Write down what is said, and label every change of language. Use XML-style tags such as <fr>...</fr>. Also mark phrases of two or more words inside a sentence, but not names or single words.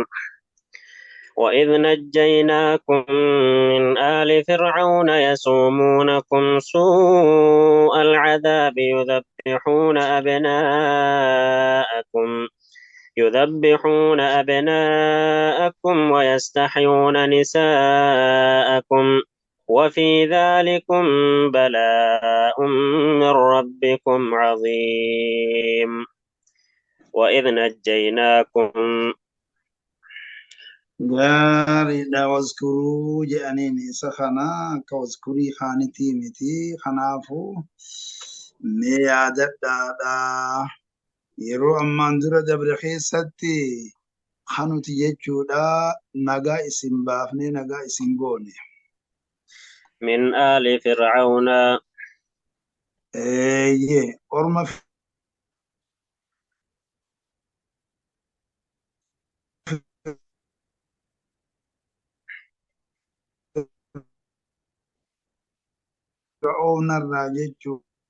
<ar>وإذ نجيناكم من آل فرعون يسومونكم سوء العذاب يذبحون أبناءكم ويستحيون نساءكم وفي ذلكم بلاء من ربكم عظيم. وإذ نجيناكم</ar> <om>gaariidha wazkuruu jedhaniini isa kana akka wazkurii kaanitii miti kanaafuu mee yaadadhaadha yeroo ammaan dura dabre keessatti kanuti jechuudha nagaa isin baafne nagaa isin goone</om> <ar>من آل فرعون</ar> <om>orma fir'aunarraa jechuudha</om>